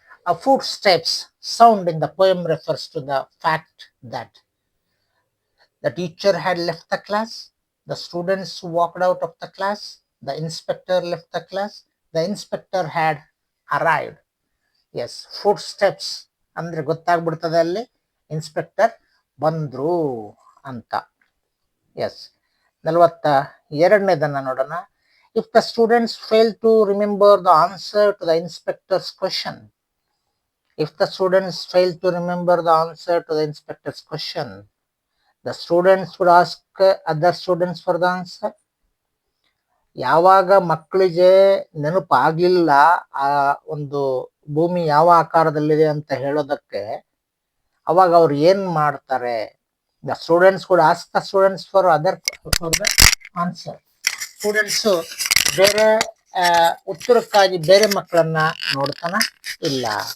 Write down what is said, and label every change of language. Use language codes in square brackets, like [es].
[en] A footsteps sound in the poem refers to the fact that the teacher had left the class, the students walked out of the class, the inspector left the class, the inspector had arrived. [kn] Yes, footsteps ಅಂದ್ರೆ ಗೊತ್ತಾಗ್ಬಿಡ್ತದೆ ಅಲ್ಲಿ inspector ಬಂದ್ರು ಅಂತ. S, 42ನೇದನ್ನ ನೋಡೋಣ. [en] If the students fail to remember the answer to the inspector's question, if the students fail to remember the answer to the inspector's question, the students would ask other students for the answer. [kn] ಯಾವಾಗ ಮಕ್ಕಳಿಗೆ ನೆನಪಾಗ್ಲಿಲ್ಲ ಆ ಒಂದು ಭೂಮಿ ಯಾವ ಆಕಾರದಲ್ಲಿದೆ ಅಂತ ಹೇಳೋದಕ್ಕೆ, ಅವಾಗ ಅವ್ರು ಏನ್ ಮಾಡ್ತಾರೆ? [en] The students ಕೂಡ ask the students for the answer. [kn] Students ಬೇರೆ ಉತ್ತರಕ್ಕಾಗಿ ಬೇರೆ ಮಕ್ಕಳನ್ನ ನೋಡ್ತಾನ ಇಲ್ಲ.